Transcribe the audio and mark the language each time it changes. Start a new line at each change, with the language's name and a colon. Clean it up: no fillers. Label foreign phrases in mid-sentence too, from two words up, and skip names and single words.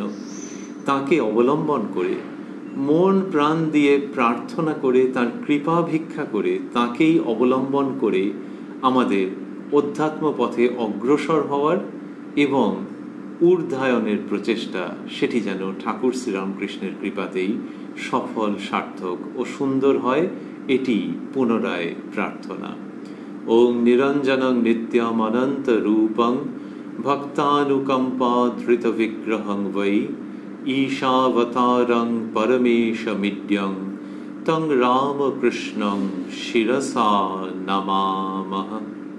Bangla: তাকে অবলম্বন করে, মন প্রাণ দিয়ে প্রার্থনা করে, তার কৃপা ভিক্ষা করে, তাকেই অবলম্বন করে আমাদের অধ্যাত্ম পথে অগ্রসর হওয়ার এবং ঊর্ধ্বায়নের প্রচেষ্টা, সেটি যেন ঠাকুর শ্রীরামকৃষ্ণের কৃপাতেই সফল, সার্থক ও সুন্দর হয়, এটি পুনরায় প্রার্থনা।
Sanskrit: ওং নিরঞ্জনং নিত্যম অনন্ত রূপং ভক্তানুকম্পা ধৃত বিগ্রহং বৈ ঈশাবতারং পরমেশমিড্যং তং রামকৃষ্ণং শিরসা নমামঃ।